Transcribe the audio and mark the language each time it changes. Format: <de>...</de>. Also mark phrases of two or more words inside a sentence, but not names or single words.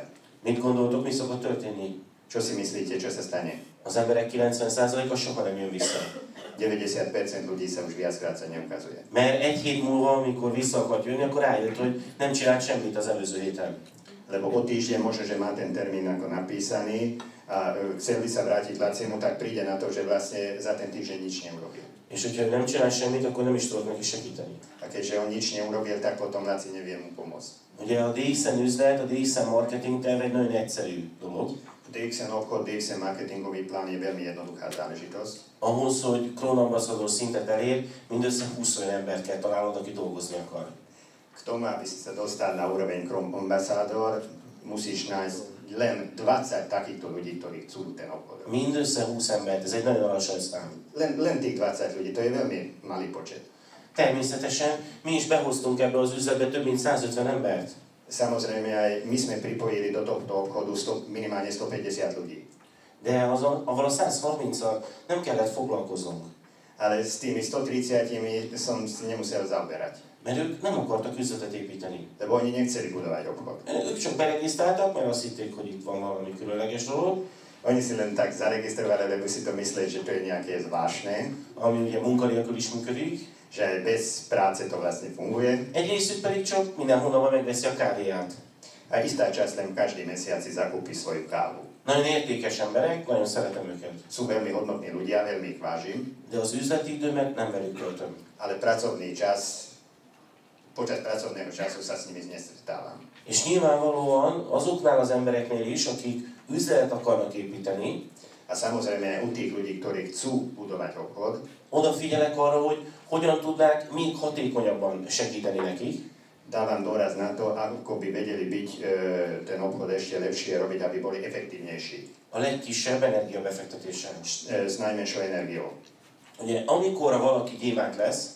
<hu>Mit gondoltok, mi szokott történni?</hu> <sk>Čo si myslíte, čo sa stane?</sk> <hu>Az emberek 90%-a soha nem jön vissza.</hu> <sk>90% ľudí sa už viackrát sa neukazuje.</sk> <hu>Mert egy hét múlva, amikor vissza akart jönni, akkor rájött, hogy nem csinált semmit az előző héten.</hu> <sk>Lebo o týždeň možno, že má ten termín ako napísaný a chcel by sa vrátiť Lacimu, tak príde na to, že vlastne za ten týždeň nič neurobil.</sk> <hu>És hogyha nem csinál semmit, akkor nem is tudok neki segíteni.</hu> <sk>A keďže on nič neurobil, tak potom Laci nevie mu pomôcť.</sk> <hu>Ugye a DXN üzlet, a DXN marketing terv egy nagyon egyszerű dolog.</hu> <sk>DXN obchod, DXN marketingový plán je veľmi jednoduchá záležitosť.</sk> <hu>Ahhoz, hogy klónambaszador szintet elér, mindössze 20 olyan embert kell találnod, aki dolgozni akar.</hu> <sk>K tomu, aby si sa dostal na úroveň</sk> <en>Chrome Ambassador,</en> <sk>musíš nájsť len 20 takýchto ľudí, ktorí chcú ten obchod.</sk> <hu>Mindössze 20 embert, ez egy nagyon alacsony szám.</hu> <sk>Len tých 20 ľudí, to je veľmi malý počet.</sk> <hu>Természetesen mi is behoztunk ebbe az üzletbe több mint 150 embert.</hu> <sk>Samozrejme aj my sme pripojili do tohto obchodu minimálne 150 ľudí.</sk> <hu>De avval a 130-al nem kellett foglalkoznunk.</hu> <sk>Ale s tými 130 som si nemusel zaoberať.</sk> <hu>Mert ők nem akartak üzletet építeni.</hu> <sk>Lebo oni nechceli budovať obchod.</sk> <hu>Ők csak beregisztráltak, mert azt hitték, hogy itt van valami különleges dolog.</hu> <sk>Oni si len tak zaregistrovali, lebo si to mysleli, že to je nejaké zvláštne.</sk> <hu>Ami ugye munkanélkül is működik.</hu> <sk>Že aj bez práce to vlastne funguje.</sk> <hu>Egy részük pedig csak minden hónapban megveszi a kávéját.</hu> <sk>A istá časť len každý mesiac si zakúpi svoju kávu.</sk> <hu>Nagyon értékes emberek, nagyon szeretem őket.</hu> <sk>Sú veľmi hodnotní ľudia, veľmi ich vážim.</sk> <hu>De az üzleti időmet nem velük töltöm.</hu> <sk>Ale pracovný čas, počas pracovného času sa s nimi nestretávam.</sk> <hu>És nyilvánvalóan azoknál az embereknél is, akik üzletet akarnak építeni,</hu> <sk>A samozrejme u tých ľudí, ktorí chcú budovať obchod,</sk> <hu>odafigyelek arra, hogy hogyan tudnák még hatékonyabban segíteni nekik.</hu> <sk>dávam dôraz na to, ako by vedeli byť ten obchod ešte lepšie robiť, aby boli efektívnejší.</sk> <hu>A legkisebb energiabefektetéssel.</hu> <sk>S najmenšou energiou.</sk> <hu>Ugye, amikor valaki gyémánt lesz,</hu>